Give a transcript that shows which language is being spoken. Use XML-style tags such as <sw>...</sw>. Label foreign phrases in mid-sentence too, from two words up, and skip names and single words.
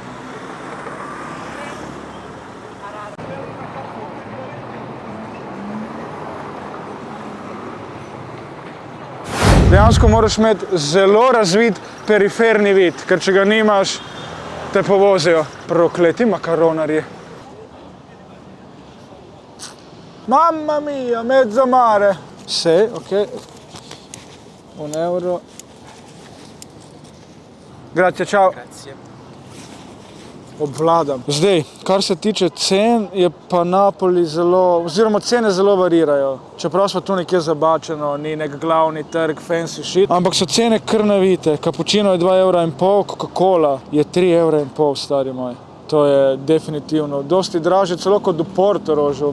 <sl>Dejansko moraš imeti zelo razvit periferni vid, ker če ga nimaš, te povozijo. Prokleti makaronarji.</sl> <it>Mamma mia, mezzo mare. Sì, ok. 1 euro. Grazie, ciao. Grazie.</it> <sl>obvladam. Zdaj, kar se tiče cen, je pa Napoli oziroma cene zelo varirajo. Čeprav smo tu nekje zabačeno, ni nek glavni trg,</sl> <en>fancy shit,</en> <sl>ampak so cene kar navite. Cappuccino je 2,5 €, Coca-Cola je 3,5 €, stari moj. To je definitivno dosti draže, celo kot do Portorožu.</sl>